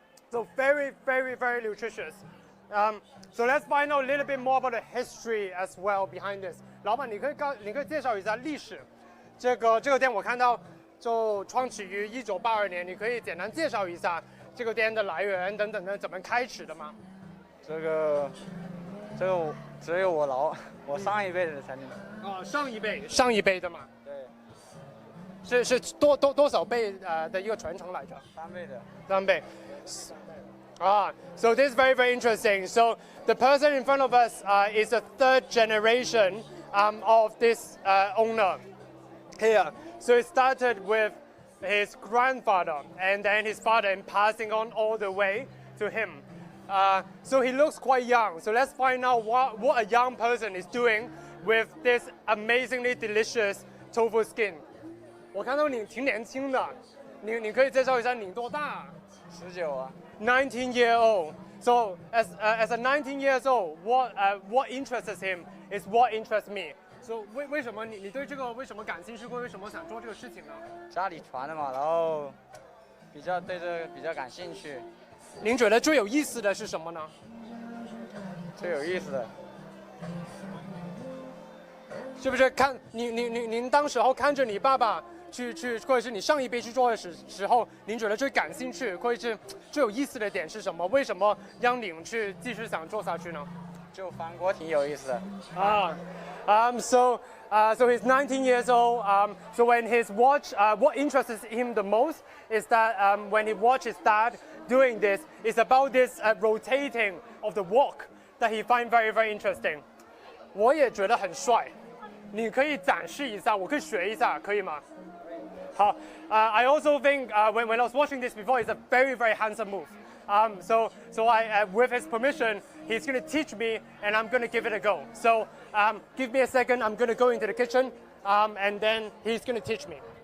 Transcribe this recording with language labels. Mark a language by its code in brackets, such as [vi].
[en] So very, very, very nutritious. So let's find out a little bit more about the history as well behind this. [zh] 老板，你可以介绍一下历史。这个店我看到就创起于1982年，你可以简单介绍一下这个店的来源等等的，怎么开始的吗？这个只有我上一辈的才能。哦，上一辈的嘛。对。是多少辈的一个传承来着？3倍。 [en] So this is very, very interesting. So the person in front of us is a 3rd generation of this owner here. So it started with his grandfather and then his father, and passing on all the way to him. So he looks quite young. So let's find out what a young person is doing with this amazingly delicious tofu skin. [zh] 我看到你挺年轻的，你可以介绍一下你多大？19啊。 [en] 19 years old. So as a 19 years old, what interests him is what interests me. [zh] So 为什么你对这个为什么感兴趣，或为什么想做这个事情呢？家里传的嘛，然后对这个比较感兴趣。您觉得最有意思的是什么呢？最有意思的，是不是看您当时候看着你爸爸去，或者是你上一辈去做的时候，您觉得最感兴趣或者是最有意思的点是什么？为什么让您去继续想做下去呢？就翻锅挺有意思的。 [en] So he's 19 years old. So when his watch, what interests him the most is that when he watches dad doing this, it's about this rotating of the wok that he finds very, very interesting. [zh] 我也觉得很帅，你可以展示一下，我可以学一下，可以吗？好， [en] I also think when I was watching this before, it's a very, very handsome move. So I, with his permission, he's going to teach me, and I'm going to give it a go. So give me a second. I'm going to go into the kitchen, and then he's going to teach me.